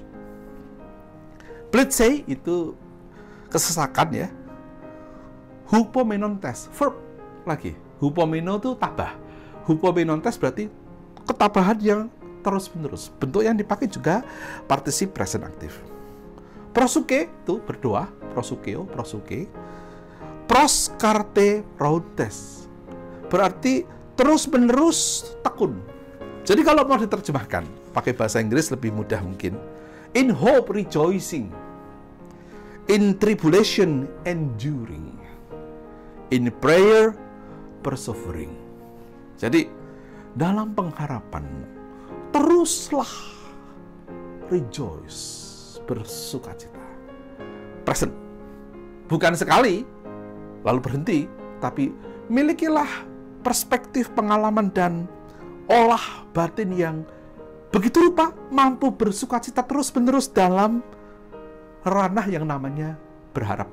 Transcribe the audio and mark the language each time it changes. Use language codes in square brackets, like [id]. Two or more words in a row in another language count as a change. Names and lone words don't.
[id] Plitsei itu kesesakan ya. Hupomenontes, verb lagi. Hupomeno itu tabah. Hupomenontes berarti ketabahan yang terus-menerus. Bentuk yang dipakai juga participe present aktif. Prosuke itu berdoa, [el] prosukeo, prosuke. [id] Proskarte rautes berarti terus-menerus tekun. Jadi kalau mau diterjemahkan pakai bahasa Inggris lebih mudah mungkin. [en] In hope rejoicing, in tribulation enduring, in prayer persevering. [id] Jadi dalam pengharapan teruslah rejoice, bersukacita. Present. Bukan sekali lalu berhenti, tapi milikilah perspektif, pengalaman, dan olah batin yang begitu rupa mampu bersukacita terus-menerus dalam ranah yang namanya berharap.